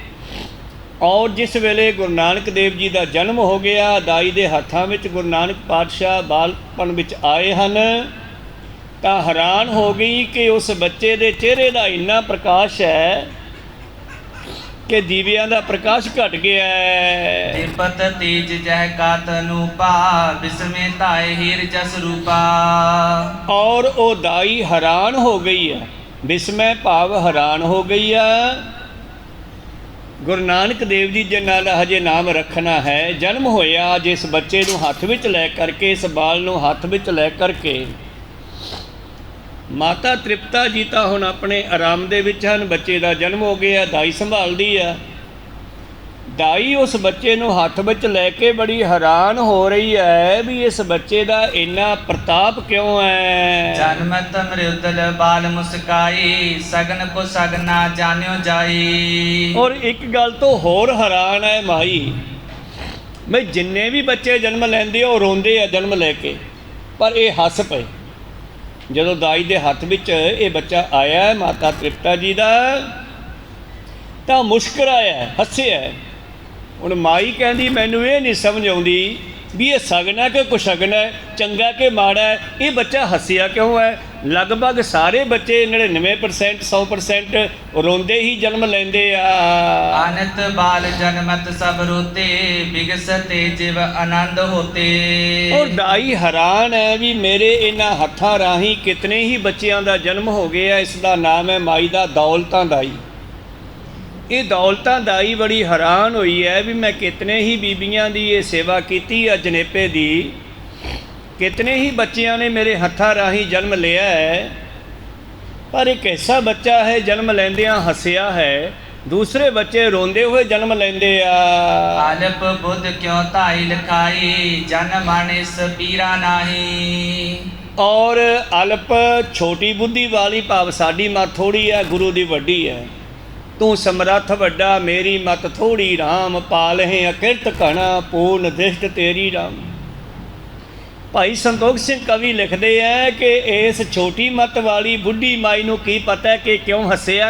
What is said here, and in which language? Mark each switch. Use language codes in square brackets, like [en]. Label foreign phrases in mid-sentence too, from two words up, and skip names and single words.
[pa] ਔਰ ਜਿਸ ਵੇਲੇ ਗੁਰੂ ਨਾਨਕ ਦੇਵ ਜੀ ਦਾ ਜਨਮ ਹੋ ਗਿਆ, ਦਾਈ ਦੇ ਹੱਥਾਂ ਵਿੱਚ ਗੁਰੂ ਨਾਨਕ ਪਾਤਸ਼ਾਹ ਬਾਲਪਣ ਵਿੱਚ ਆਏ ਹਨ, ਤਾਂ ਹੈਰਾਨ ਹੋ ਗਈ ਕਿ ਉਸ ਬੱਚੇ ਦੇ ਚਿਹਰੇ ਦਾ ਇੰਨਾ ਪ੍ਰਕਾਸ਼ ਹੈ ਕਿ ਦੀਵਿਆਂ ਦਾ ਪ੍ਰਕਾਸ਼ ਘਟ ਗਿਆ ਹੈ। [bra] दीपत तेज जह कात अनूपा बिस्मे ताए हीर जस रूपा। [pa] ਔਰ ਉਹ ਦਾਈ ਹੈਰਾਨ ਹੋ ਗਈ ਹੈ, ਬਿਸਮੈ ਭਾਵ ਹੈਰਾਨ ਹੋ ਗਈ ਹੈ। ਗੁਰੂ ਨਾਨਕ ਦੇਵ ਜੀ ਜਿਨ੍ਹਾਂ ਦਾ ਹਜੇ ਨਾਮ ਰੱਖਣਾ ਹੈ, ਜਨਮ ਹੋਇਆ ਜਿਸ ਬੱਚੇ ਨੂੰ ਹੱਥ ਵਿੱਚ ਲੈ ਕਰਕੇ, ਇਸ ਬਾਲ ਨੂੰ ਹੱਥ ਵਿੱਚ ਲੈ ਕਰਕੇ, ਮਾਤਾ ਤ੍ਰਿਪਤਾ ਜੀ ਤਾਂ ਹੁਣ ਆਪਣੇ ਆਰਾਮ ਦੇ ਵਿੱਚ ਹਨ। ਬੱਚੇ ਦਾ ਜਨਮ ਹੋ ਗਿਆ, ਦਾਈ ਸੰਭਾਲਦੀ ਆ। ਦਾਈ ਉਸ ਬੱਚੇ ਨੂੰ ਹੱਥ ਵਿੱਚ ਲੈ ਕੇ ਬੜੀ ਹੈਰਾਨ ਹੋ ਰਹੀ ਹੈ ਵੀ ਇਸ ਬੱਚੇ ਦਾ ਇੰਨਾ ਪ੍ਰਤਾਪ ਕਿਉਂ ਹੈ। [bra] जन्मत मृदल बाल मुस्काई सगन को सगना जान्यो जाई। [pa] ਔਰ ਇੱਕ ਗੱਲ ਤੋਂ ਹੋਰ ਹੈਰਾਨ ਹੈ ਮਾਈ, ਮੈਂ ਜਿੰਨੇ ਵੀ ਬੱਚੇ ਜਨਮ ਲੈਂਦੇ ਉਹ ਰੋਂਦੇ ਆ ਜਨਮ ਲੈ ਕੇ, ਪਰ ਇਹ ਹੱਸ ਪਏ ਜਦੋਂ ਦਾਈ ਦੇ ਹੱਥ ਵਿੱਚ ਇਹ ਬੱਚਾ ਆਇਆ ਹੈ ਮਾਤਾ ਤ੍ਰਿਪਤਾ ਜੀ ਦਾ, ਤਾਂ ਮੁਸਕਰਾਇਆ, ਹੱਸਿਆ। ਹੁਣ ਮਾਈ ਕਹਿੰਦੀ ਮੈਨੂੰ ਇਹ ਨਹੀਂ ਸਮਝ ਆਉਂਦੀ ਵੀ ਇਹ ਸਗਨ ਹੈ ਕਿ ਕੁਸ਼ਗਨ ਹੈ, ਚੰਗਾ ਕਿ ਮਾੜਾ ਹੈ। ਇਹ ਬੱਚਾ ਹੱਸਿਆ ਕਿਉਂ ਹੈ? ਲਗਭਗ ਸਾਰੇ ਬੱਚੇ 99% 100% ਰੋਂਦੇ ਹੀ ਜਨਮ ਲੈਂਦੇ ਆ। [bra] आनत बाल जन्मत सब रोते बिगसते जीव आनंद होते। [pa] ਔਰ ਦਾਈ ਹੈਰਾਨ ਹੈ ਵੀ ਮੇਰੇ ਇਹਨਾਂ ਹੱਥਾਂ ਰਾਹੀਂ ਕਿਤਨੇ ਹੀ ਬੱਚਿਆਂ ਦਾ ਜਨਮ ਹੋ ਗਿਆ। ਇਸ ਦਾ ਨਾਮ ਹੈ ਮਾਈ ਦਾ ਦੌਲਤਾਂ ਦਾਈ। ਇਹ ਦੌਲਤਾਂ ਦਾਈ ਬੜੀ ਹੈਰਾਨ ਹੋਈ ਹੈ ਵੀ ਮੈਂ ਕਿਤਨੇ ਹੀ ਬੀਬੀਆਂ ਦੀ ਇਹ ਸੇਵਾ ਕੀਤੀ ਆ ਜਨੇਪੇ ਦੀ, ਕਿਤਨੇ ਹੀ ਬੱਚਿਆਂ ਨੇ ਮੇਰੇ ਹੱਥਾਂ ਰਾਹੀਂ ਜਨਮ ਲਿਆ ਹੈ, ਪਰ ਇੱਕ ਐਸਾ ਬੱਚਾ ਹੈ ਜਨਮ ਲੈਂਦਿਆਂ ਹੱਸਿਆ ਹੈ, ਦੂਸਰੇ ਬੱਚੇ ਰੋਂਦੇ ਹੋਏ ਜਨਮ ਲੈਂਦੇ ਆ। [bra] आलप बुध क्यों ताई लिखाई जन मानिस पीरा नाही। [pa] ਔਰ ਅਲਪ ਛੋਟੀ ਬੁੱਧੀ ਵਾਲੀ, ਭਾਵ ਸਾਡੀ ਮੱਤ ਥੋੜੀ ਹੈ, ਗੁਰੂ ਦੀ ਵੱਡੀ ਹੈ। ਤੂੰ ਸਮਰੱਥ ਵੱਡਾ ਮੇਰੀ ਮਤ ਥੋੜੀ, ਰਾਮ ਪਾਲਹਿ ਅਕਿਰਤ ਘਣਾ ਪੂਰਨ ਦ੍ਰਿਸ਼ਟ ਤੇਰੀ ਰਾਮ। ਭਾਈ ਸੰਤੋਖ ਸਿੰਘ ਕਵੀ ਲਿਖਦੇ ਹੈ ਕਿ ਇਸ ਛੋਟੀ ਮੱਤ ਵਾਲੀ ਬੁੱਢੀ ਮਾਈ ਨੂੰ ਕੀ ਪਤਾ ਕਿ ਕਿਉਂ ਹੱਸਿਆ।